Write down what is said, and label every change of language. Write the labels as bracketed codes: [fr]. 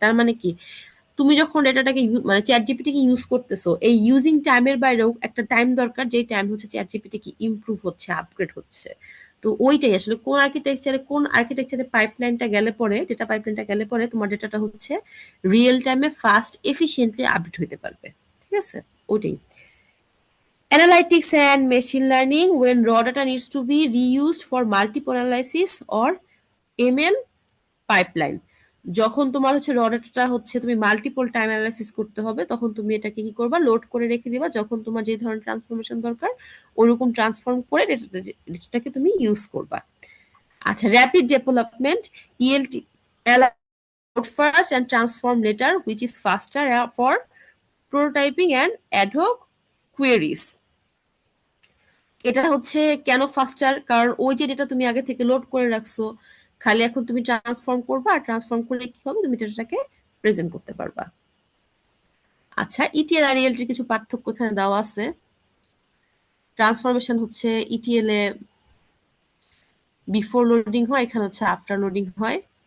[bn] তার মানে কি, তুমি যখন ডেটাটাকে মানে চ্যাট জিপিটিকে ইউজ করতেছো, এই ইউজিং টাইমের বাইরেও একটা টাইম দরকার, যেই টাইম হচ্ছে চ্যাট জিপিটি কি ইমপ্রুভ হচ্ছে, আপগ্রেড হচ্ছে। তো ওইটাই আসলে কোন আর্কিটেকচারে পাইপলাইনটা গেলে পরে, ডেটা পাইপলাইনটা গেলে পরে তোমার ডেটাটা হচ্ছে রিয়েল টাইমে ফাস্ট এফিশিয়েন্টলি আপডেট হইতে পারবে, ঠিক আছে। [en] ওইটাই analytics and machine learning when raw data needs to be reused for multiple analysis or ML pipeline. [bn] যখন তোমার হচ্ছে র ডাটাটা হচ্ছে তুমি মাল্টিপল টাইম অ্যানালাইসিস করতে হবে তখন তুমি এটাকে কি করবা, লোড করে রেখে দিবা, যখন তোমার যে ধরনের ট্রান্সফরমেশন দরকার ওরকম ট্রান্সফর্ম করে ডেটাটাকে তুমি ইউজ করবা। [en] আচ্ছা, rapid development ELT load first and transform later which is faster for prototyping and ad hoc queries। [bn] এটা হচ্ছে কেন ফাস্টার, কারণ ওই যে ডেটা তুমি আগে থেকে লোড করে রাখছো, খালি এখন তুমি ট্রান্সফর্ম করবা, আর ট্রান্সফর্ম করলে কি হবে, তুমি ডেটাটাকে প্রেজেন্ট করতে পারবা। আচ্ছা, ইটিএল আর ইএলটির কিছু পার্থক্য এখানে দেওয়া আছে। ট্রান্সফরমেশন হচ্ছে ইটিএল এ বিফোর লোডিং হয়, এখানে হচ্ছে আফটার লোডিং হয়।